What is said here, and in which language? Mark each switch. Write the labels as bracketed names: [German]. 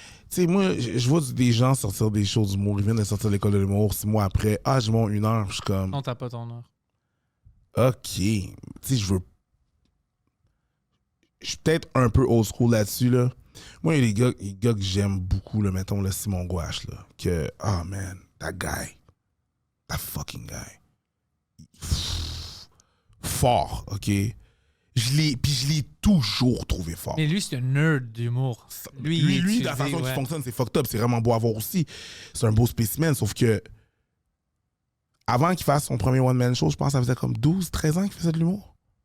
[French] Tu sais, moi, je vois des gens sortir des shows d'humour. Ils viennent de sortir de l'école de l'humour 6 mois après. Ah, je monte 1 heure. Je suis comme, Non, t'as pas ton heure. OK. Tu sais, je suis peut-être un peu old school là-dessus, là. Moi, il y a des gars que j'aime beaucoup, là, mettons, le Simon Gouache, là. Que, [English] oh man, that fucking guy. [French] Fort, OK? Je l'ai toujours trouvé fort. Mais lui, c'est un nerd d'humour. Lui, la façon qu'il fonctionne, c'est fucked up. C'est vraiment beau à voir aussi. C'est un beau spécimen, sauf que avant qu'il fasse son premier one-man show, je pense que ça faisait comme 12, 13 ans qu'il faisait de l'humour.